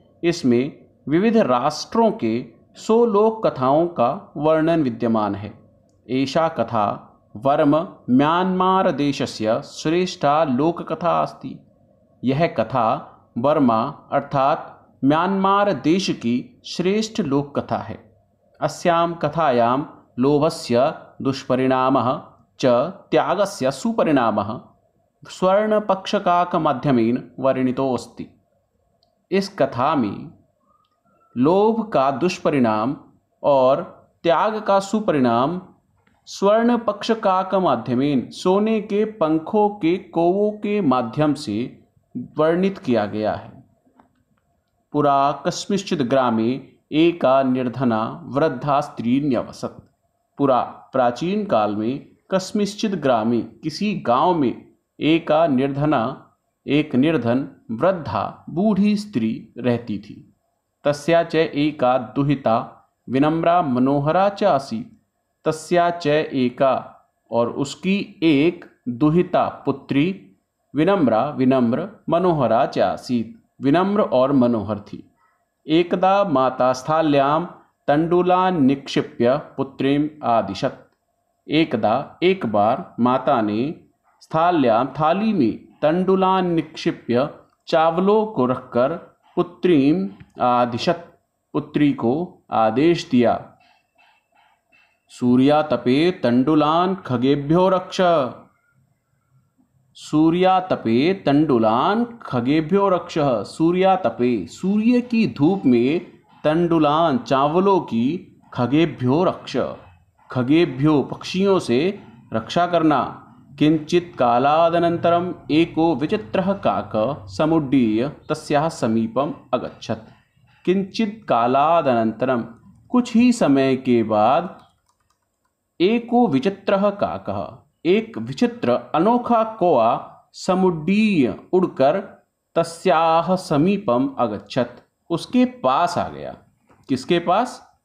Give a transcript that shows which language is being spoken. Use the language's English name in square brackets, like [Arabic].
[Hindi] इसमें विविध राष्ट्रों के 100 लोक कथाओं का वर्णन विद्यमान है। [Sanskrit] एषा कथा वर्म म्यांमार देशस्य श्रेष्ठा लोक कथा अस्ति। [Hindi] यह कथा बर्मा अर्थात म्यांमार देश की श्रेष्ठ लोक कथा है। [Sanskrit] अस्यां कथायां लोभस्य दुष्परिणामः च त्यागस्य सुपरिणामः स्वर्णपक्षकाकमाध्यमेन वर्णितोऽस्ति। [Hindi] इस कथा में लोभ का दुष्परिणाम और त्याग का सुपरिणाम [Sanskrit] स्वर्ण पक्षकाक माध्यमेन [Hindi] सोने के पंखों के कौवों के माध्यम से वर्णित किया गया है। [Sanskrit] पुरा कस्मिंश्चित् ग्रामे एका निर्धना वृद्धा स्त्री न्यवसत्। [Hindi] पुरा प्राचीन काल में [Sanskrit] कस्मिंश्चित् ग्रामे [Hindi] किसी गांव में एक निर्धन वृद्धा बूढ़ी स्त्री रहती थी। [Sanskrit] तस्या च एका दुहिता विनम्रा मनोहरा च आसीत्। तस्या च एका [Hindi] और उसकी एक [Sanskrit] दुहिता पुत्री विनम्र मनोहरा च आसीत्। [Hindi] विनम्र और मनोहर थी। [Sanskrit] एकदा माता स्थाल्यां तंडुलान् निक्षिप्य पुत्रीम् आदिशत्। [Hindi] एक बार माता ने स्थाल्यां थाली में [Sanskrit] तंडुलान् निक्षिप्य [Hindi] चावलों को रखकर [Sanskrit] पुत्रीम् आदिशत् [Hindi] पुत्री को आदेश दिया। [Sanskrit] सूर्यातपे तंडुलान् खगेभ्यो रक्ष। सूर्यातपे तंडुलान् खगेभ्यो रक्ष। [Hindi] सूर्यातपे सूर्य की धूप में तंडुलान चावलों की [Sanskrit] खगेभ्यो रक्ष खगेभ्यो [Hindi] पक्षियों से रक्षा करना। [Sanskrit] किंचित कालादनन्तरम् एको विचित्रः काक समुड्डीय तस्याः समीपम् अगच्छत्। किंचित कालादनन्तरम् [Hindi] कुछ ही समय के बाद [Sanskrit] एको विचित्रः काकः [Hindi] एक विचित्र अनोखा कौवा समुड्डीय उड़कर [Sanskrit] तस्याह समीपम अगच्छत् [Hindi] उसके पास आ गया। किसके पास?